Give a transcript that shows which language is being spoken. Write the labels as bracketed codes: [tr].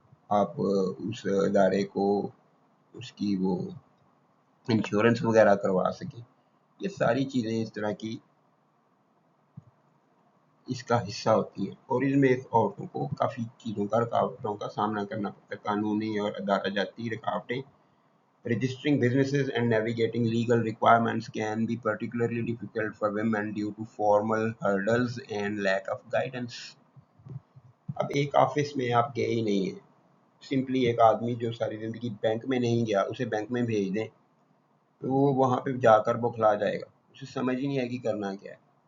[ur] آپ اس ادارے کو اس کی وہ انشورنس وغیرہ کروا سکیں. یہ ساری چیزیں اس طرح کی اس کا حصہ ہوتی ہیں، اور اس میں عورتوں کو کافی چیزوں کا، رکاوٹوں کا سامنا کرنا پڑتا ہے. قانونی اور ادارہ جاتی رکاوٹیں. [en] Registering businesses and navigating legal requirements can be particularly difficult for women due to formal hurdles and lack of guidance. [ur] اب ایک آفس میں آپ گئے ہی نہیں ہیں، سمپلی ایک آدمی جو ساری زندگی بینک میں نہیں گیا، اسے بینک میں بھیج دیں تو وہ وہاں پہ جا کر بوکھلا جائے گا، اسے سمجھ ہی نہیں آئے گی کرنا کیا ہے.